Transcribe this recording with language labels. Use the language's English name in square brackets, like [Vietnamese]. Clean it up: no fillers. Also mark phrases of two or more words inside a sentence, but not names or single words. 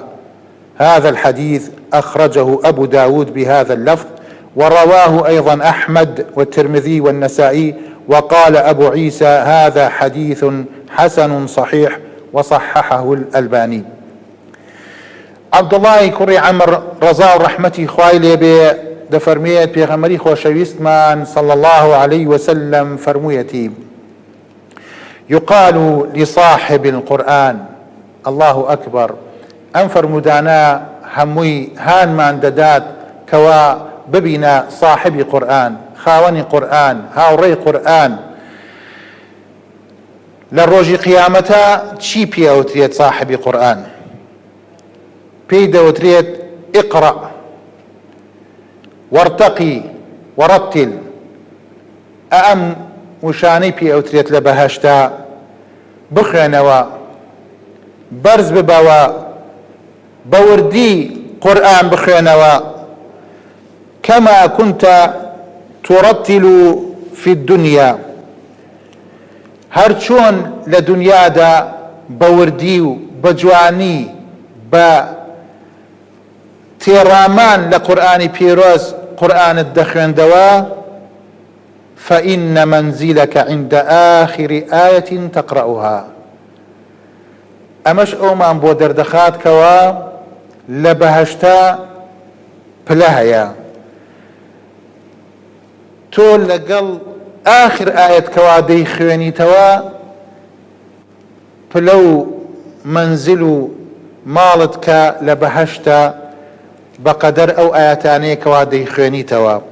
[Arabic] هذا الحديث أخرجه أبو داود بهذا اللفظ، ورواه أيضا أحمد والترمذي والنسائي، وقال أبو عيسى: هذا حديث حسن صحيح، وصححه الألباني. [Central Kurdish] عبد الله كري عمر رضا رحمتي خوای لێ بێ دەفەرمێت پێغەمبەری خۆشەویستمان [Arabic] صلى الله عليه وسلم [Central Kurdish] فەرموویەتی: [Arabic] يقال لصاحب القرآن. الله أكبر. [Central Kurdish] ئەم فەرمودانە هەمووی هانمان دەدات کەوا ببینە صاحبی قورئان، خاوەنی قورئان، هاوڕێی قورئان. لە ڕۆژی قیامەتە چی پێوترێت صاحبی قورئان؟ پێی دەوترێت: [Arabic] اقرأ وارتقي ورتل. [Central Kurdish] ئەم وشانەی پێوترێت لە بەهەشتا: بخوێنەوە، بەرز ببەوە، بەوردی قورئان بخوێنەوە. [Arabic] كما كنت ترتل في الدنيا. [Central Kurdish] هەر چۆن لە دنیادا بەوردی و بەجوانی بە تێڕامان لە قورئانی پیرۆز قورئانت دەخوێندەوە، [Arabic] فإن منزلك عند آخر آية تقرأها. [Central Kurdish] ئەمەش ئەومان بۆ دەردەخات کەوا لە بەهەشتا پلە هەیە. تۆ لەگەڵ آخر ئاەت کەوا دەیخوێنیتەوە پلە و منزل و ماڵت کە لە بەهەشتە بەقەدەر ئەو ئاەتانەیە کەوا دەیخوێنیتەوە.